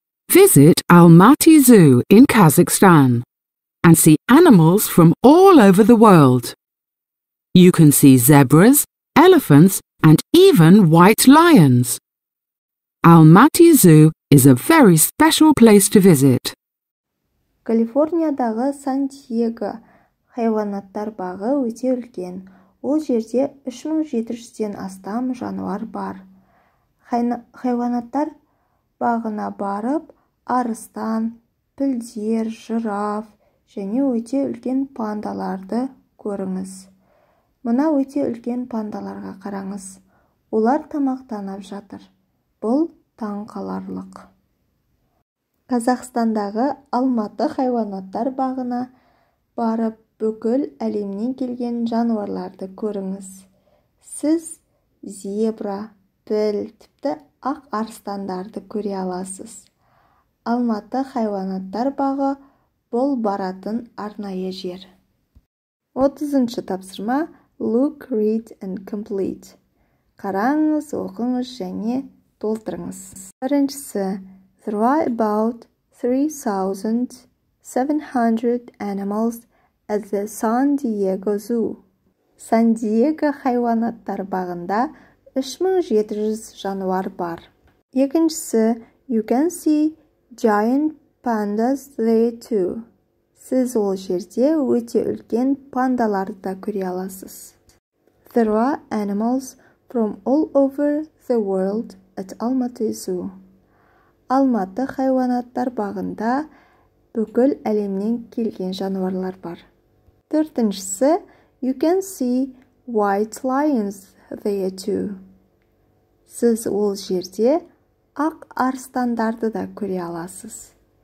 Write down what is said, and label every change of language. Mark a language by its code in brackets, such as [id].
[en] Visit Almaty Zoo in Kazakhstan and see animals from all over the world. You can see zebras, elephants, and even white lions. Almaty Zoo is a very special place to visit. [kk] Калифорниядағы Сан-Диего хайуанаттар бағы өте үлкен. Ол жерде 3700-ден астам жануар бар. Хайуанаттар бағына барып, арыстан, пілдер, жираф және өте үлкен пандаларды көріңіз. Мына өте үлкен пандаларға қараңыз. Олар тамақтанып жатыр. Бұл таңқаларлық. Қазақстандағы Алматы хайуанаттар бағына барып, бүкіл әлемнен келген жануарларды көріңіз. Сіз зебра, піл, тіпті ақ арыстандарды көре аласыз. Алматы хайуанаттар бағы бұл баратын арнайы жер. 30-шы тапсырма. [en] Look, read and complete. [kk] Қараңыз, оқыңыз және толтырыңыз. Біріншісі. [en] There are about 3,700 animals at the San Diego Zoo. [kk] Сан-Диего хайуанаттар бағында 3700 жануар бар. Екіншісі. [en] You can see giant pandas there too. [kk] Сіз ол жерде өте үлкен пандаларды да көре аласыз. [en] There are animals from all over the world at Almaty Zoo. [kk] Алматы хайуанаттар бағында бүкіл әлемнен келген жануарлар бар. Төртіншісі. [en] You can see white lions there too. [kk] Сіз ол жерде ақ арыстандарды да көре аласыз.